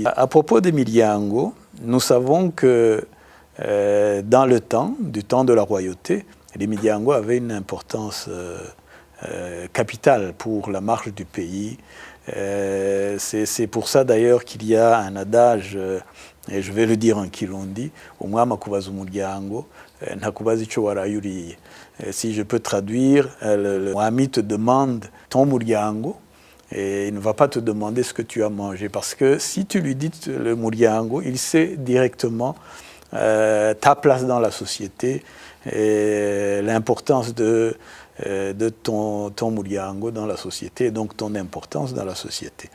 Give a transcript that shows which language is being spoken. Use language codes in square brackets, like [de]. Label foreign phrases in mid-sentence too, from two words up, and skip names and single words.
[fr] À propos des Midyango, nous savons que dans le temps, du temps de la royauté, les Midyango avaient une importance capitale pour la marche du pays. C'est pour ça d'ailleurs qu'il y a un adage, et je vais le dire en Kirundi, [rn] umwami akubaza umuryango ntakubaza ico warayuriye. [fr] Si je peux traduire, le mwami te demande ton muryango et il ne va pas te demander ce que tu as mangé parce que si tu lui dis le muryango, il sait directement ta place dans la société et l'importance de ton muryango dans la société et donc ton importance dans la société.